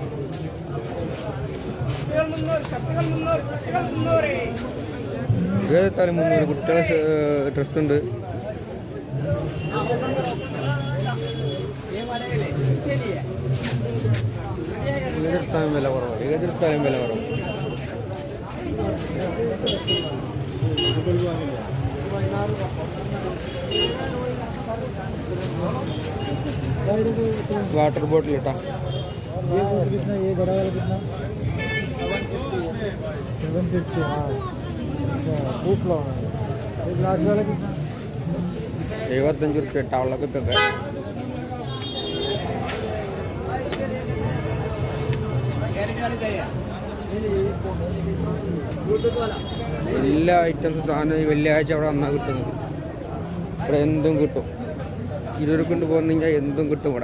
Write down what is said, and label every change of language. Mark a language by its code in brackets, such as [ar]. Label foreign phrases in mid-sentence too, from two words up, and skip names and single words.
[ml] ഏതെത്താലും 300. കുട്ടികളുടെ ഡ്രസ്സുണ്ട്. ഏതെടുത്താലും വില കുറവാണ്. [en] water bottle [hi] इटा ये बड़ा वाला कितना 750 हाँ 20 लो ये लार्ज वाला कितना 75 रुपये टावला के तक है [ml] എല്ലാ ഐറ്റംസും സാധനം ഈ വെള്ളിയാഴ്ച അവിടെ വന്നാൽ കിട്ടുന്നത്. ഇവിടെ എന്തും കിട്ടും. 20 കൊണ്ട് പോകുന്നെങ്കിൽ എന്തും കിട്ടും ഇവിടെ.